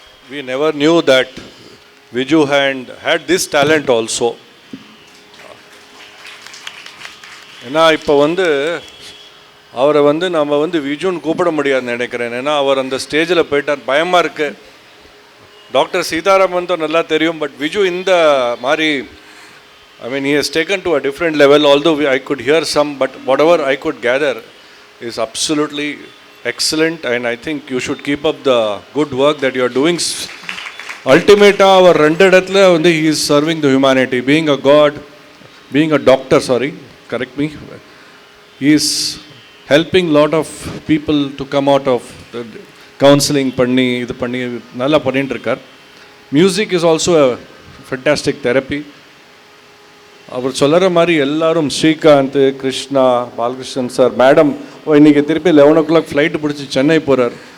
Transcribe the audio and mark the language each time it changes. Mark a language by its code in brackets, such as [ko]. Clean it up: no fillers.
[en] We never knew that Viju had this talent also. [ta] ஏன்னா இப்போ அவரை நம்ம விஜுன்னு கூப்பிட முடியாதுன்னு நினைக்கிறேன். ஏன்னா அவர் அந்த ஸ்டேஜில் போயிட்டார், பயமாக இருக்குது. டாக்டர் சீதாராமன் தான் நல்லா தெரியும், பட் விஜு இந்த மாதிரி [en] I mean he has taken to a different level, although I could hear some, but whatever I could gather is absolutely excellent, and I think you should keep up the good work that you are doing. Ultimately our [ta] ரெண்டு இடத்துல [en] he is serving the humanity, being a god, being a doctor, sorry, correct me, he is helping lot of people to come out of the counseling [ta] பண்ணி இது பண்ணி நல்லா பண்ணிட்டு இருக்கார். [en] Music is also a fantastic therapy. [ta] அவர் சொல்கிற மாதிரி எல்லாரும் Srikanth, Krishna, Balakrishnan sir, madam இன்னைக்கு திருப்பி [en] 11 o'clock [ta] ஃப்ளைட்டு பிடிச்சி சென்னை போகிறார்.